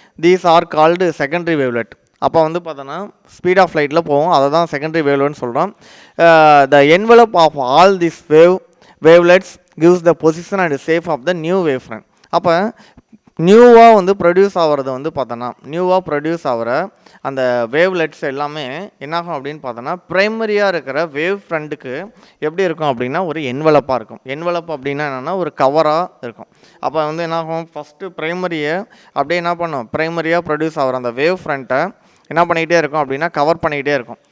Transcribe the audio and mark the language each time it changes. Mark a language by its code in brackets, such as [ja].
[en] These are called secondary wavelet. [ta] அப்போ வந்து பார்த்தோன்னா ஸ்பீட் ஆஃப் லைட்டில் போவோம், அதை தான் செகண்டரி வேவ்லெட்னு சொல்கிறோம். [en] The envelope of all these wavelets gives the position and shape of the new wave front. [ta] அப்போ நியூவாக வந்து ப்ரொடியூஸ் ஆகிறது வந்து பார்த்தோன்னா ப்ரொடியூஸ் ஆகிற அந்த வேவ்லெட்ஸ் எல்லாமே என்னாகும் அப்படின்னு பார்த்தோன்னா ப்ரைமரியாக இருக்கிற வேவ் ஃப்ரண்ட்டுக்கு எப்படி இருக்கும் அப்படின்னா ஒரு என்வலப்பாக இருக்கும். என்வலப் அப்படின்னா என்னென்னா ஒரு கவராக இருக்கும். அப்போ வந்து என்னாகும் ஃபஸ்ட்டு ப்ரைமரியை அப்படியே என்ன பண்ணும், ப்ரைமரியாக ப்ரொடியூஸ் ஆகிற அந்த வேவ் ஃப்ரண்ட்டை என்ன பண்ணிக்கிட்டே இருக்கும் அப்படின்னா கவர் பண்ணிக்கிட்டே இருக்கும்.